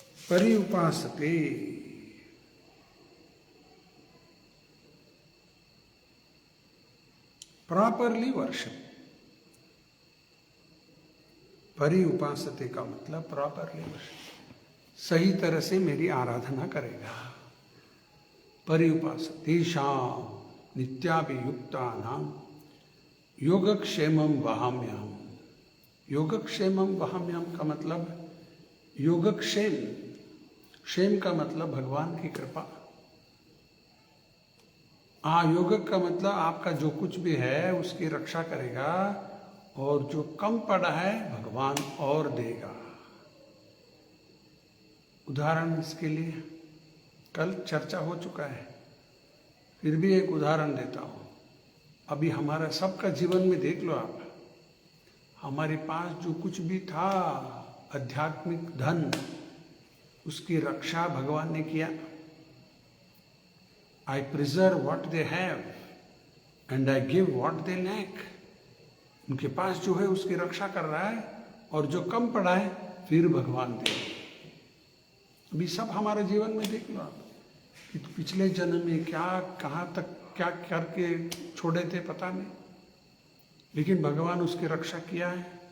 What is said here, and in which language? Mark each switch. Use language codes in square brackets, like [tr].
[sa] पर्युपासते, [en] Properly worship. [hi] पर्युपासते का मतलब [en] properly worship, [hi] सही तरह से मेरी आराधना करेगा। [sa] पर्युपासतेषां नित्याभियुक्तानां योगक्षेमं वहाम्यहम्। योगक्षेमं वहाम्यहम् [hi] का मतलब योगक्षेम, क्षेम का मतलब भगवान की कृपा। योग का मतलब आपका जो कुछ भी है उसकी रक्षा करेगा, और जो कम पड़ा है भगवान और देगा। उदाहरण इसके लिए कल चर्चा हो चुका है, फिर भी एक उदाहरण देता हूँ। अभी हमारा सबका जीवन में देख लो आप, हमारे पास जो कुछ भी था आध्यात्मिक धन, उसकी रक्षा भगवान ने किया। [en] I preserve what they have and I give what they lack. [hi] उनके पास जो है उसकी रक्षा कर रहा है, और जो कम पड़ा है फिर भगवान दे। अभी सब हमारे जीवन में देख लो आप, पिछले जन्म में क्या कहाँ तक क्या करके छोड़े थे पता नहीं, लेकिन भगवान उसकी रक्षा किया है।